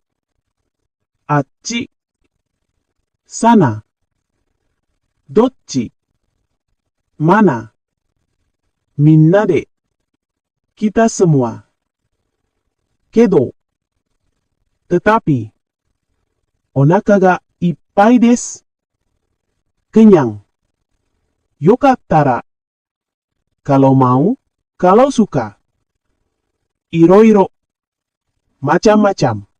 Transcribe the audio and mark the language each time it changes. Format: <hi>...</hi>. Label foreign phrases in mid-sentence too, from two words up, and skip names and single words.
<id>Achi, sana. Dochi, mana.</id> <ja>みんなで,</ja> <id>kita semua. Kedo, tetapi.</id> <ja>お腹がいっぱいです.</ja> <id>Kenyang. Yokattara, kalau mau, kalau suka. Iro-iro, macam-macam.</id>